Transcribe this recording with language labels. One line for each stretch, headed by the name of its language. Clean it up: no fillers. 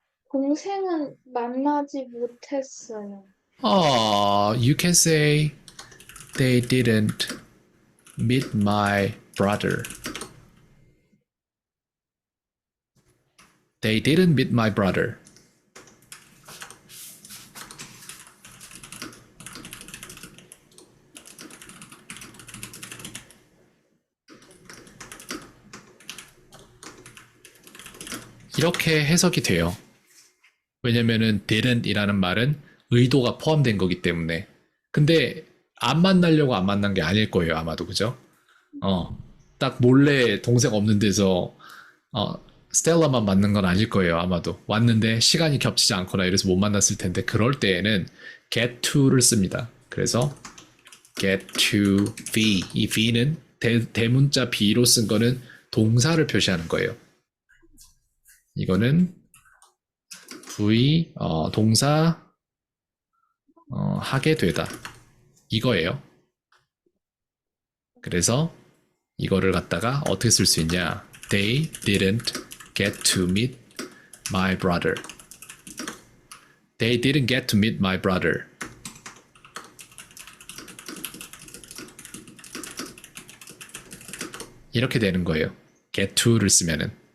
Korean: 동생은 만나지 못했어요.
English: Oh, you can say they didn't meet my brother. They didn't meet my brother.
Korean: 이렇게 해석이 돼요. 왜냐면은 didn't이라는 말은 의도가 포함된 거기 때문에. 근데 안 만나려고 안 만난 게 아닐 거예요, 아마도. 그죠? 딱 몰래 동생 없는 데서 스텔라만 만난 건 아닐 거예요, 아마도. 왔는데 시간이 겹치지 않거나 이래서 못 만났을 텐데 그럴 때에는 get to를 씁니다. 그래서 get to be. 이 be는 대문자 be로 쓴 거는 동사를 표시하는 거예요. 이거는 V 동사 하게 되다 이거예요. 그래서 이거를 갖다가 어떻게 쓸 수 있냐?
English: They didn't get to meet my brother. They didn't get to meet my brother.
Korean: 이렇게 되는 거예요. get to를 쓰면은.